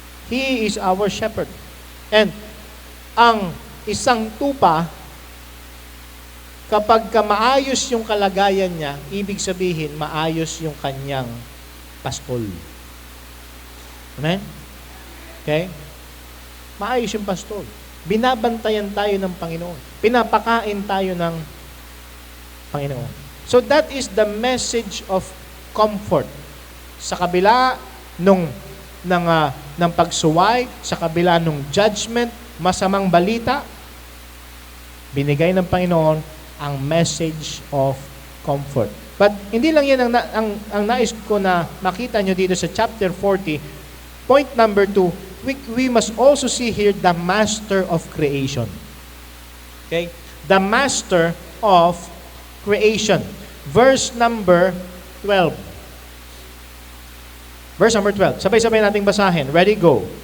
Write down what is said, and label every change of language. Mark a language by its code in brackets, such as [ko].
[en] He is our shepherd. [tl] And ang isang tupa, kapag maayos yung kalagayan niya, ibig sabihin, maayos yung kanyang pastol. Amen? Okay? Maayos yung pastol. Binabantayan tayo ng Panginoon. Pinapakain tayo ng Panginoon. [en] So that is the message of comfort. [tl] Sa kabila ng pagsuway, sa kabila ng judgment, masamang balita, binigay ng Panginoon ang message of comfort. But hindi lang yan ang nais ko na makita nyo dito sa chapter 40. [en] Point number 2, we must also see here the master of creation. Okay? The master of creation. Verse number 12. Verse number 12. [tl] Sabay-sabay nating basahin. [en] Ready, go.